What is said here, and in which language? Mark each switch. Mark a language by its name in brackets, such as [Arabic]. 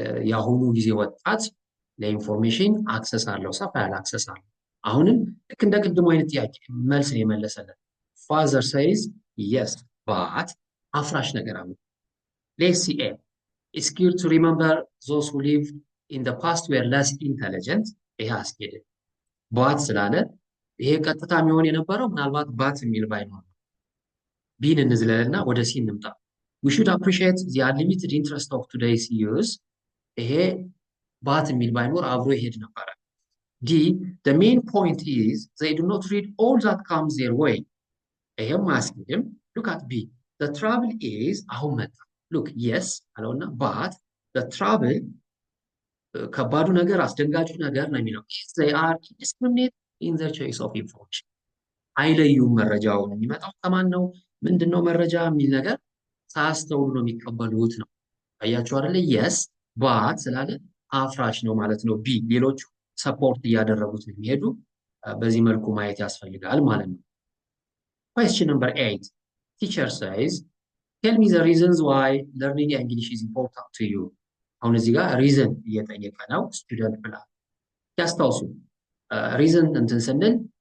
[Amharic] የአሁኑ ጊዜ ወጣት ለኢንፎርሜሽን አክሰስ አለው፣ ሰፋ ያለ አክሰስ አለው። አሁንም ልክ እንደ ቅድሙ አይነት ጥያቄ መልስ ነው የመለሰለት። [English] father says yes but [Amharic] አፍራሽ ነገር አለ። [English] let's see A, it's good to remember those who lived in the past were less intelligent። [Amharic] ይሄ አስኬድም። ባት ስላለ ይሄ ቀጥታ የሚሆን የነበረው ምናልባት ባት የሚል ባይኖር ቢን እንዝለልና ወደ ሲ እንምጣ። [English] we should appreciate the unlimited interest of today's youth። [Amharic] ይሄ ባት የሚል ባይኖር አብሮ ይሄድ ነበረ። [English] ዲ the main point is they do not read all that comes their way። [Amharic] ይሄም አያስኬድም። [English] look at B the trouble is [Amharic] አሁን መጣ። [English] look yes [Amharic] አለውና [English] but the trouble [Amharic] ከባዱ ነገር አስደንጋጩ ነገር ነው የሚለው [English] is they are indiscriminate in their choice of information። [Amharic] አይለዩም። መረጃውን የሚመጣው ከማን ነው ምንድነው መረጃ የሚል ነገር ሳያስተውሉ ነው የሚቀበሉት ነው። አያችሁ አይደለ? የስ ባት ስላለ አፍራሽ ነው ማለት ነው። ቢ ሌሎቹ ሰፖርት እያደረጉት ነው የሚሄዱ። በዚህ መልኩ ማየት ያስፈልጋል ማለት ነው። [English] question number 8 teacher says tell me the reasons why learning English is important to you። [Amharic] አሁን እዚህ ጋር ሪዝን እየጠየቀ ነው ስቱደንት ብላ ያስታውሱ። ሪዝን እንትን ስንል